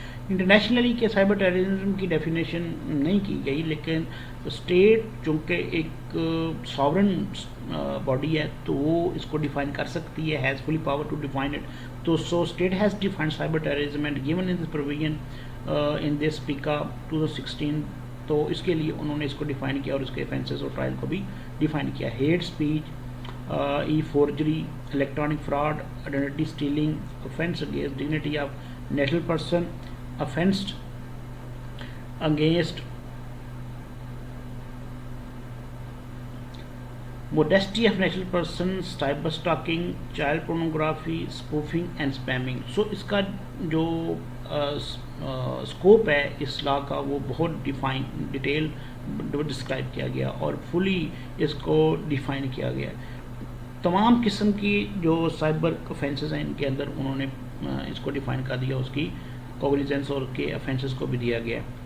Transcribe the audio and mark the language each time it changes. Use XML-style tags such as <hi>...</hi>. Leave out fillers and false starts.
<ur>Internationally کے cyber terrorism کی definition نہیں کی گئی، لیکن اسٹیٹ چونکہ ایک ساورن باڈی ہے تو وہ اس کو ڈیفائن کر سکتی ہے،</ur> <en>Has fully power to define it. تو so state has defined cyber terrorism and given in this provision in this PECA 2016.</en> <ur>تو اس کے لیے انہوں نے اس کو ڈیفائن کیا اور اس کے افینسز اور ٹرائل کو بھی ڈیفائن کیا.</ur> <en>Hate speech, e forgery, electronic fraud, identity stealing, offense against dignity of natural person, offense against modesty of natural person, cyber stalking, child pornography, spoofing and spamming.</en> <ur>So اس کا جو scope ہے اس لا کا وہ بہت detail describe کیا گیا اور فلی اس کو ڈیفائن کیا گیا. تمام قسم کی جو سائبر افینسز ہیں ان کے اندر انہوں نے اس کو ڈیفائن کر دیا، اس کی کوگنیزنس اور کے افینسز کو بھی دیا گیا.</ur>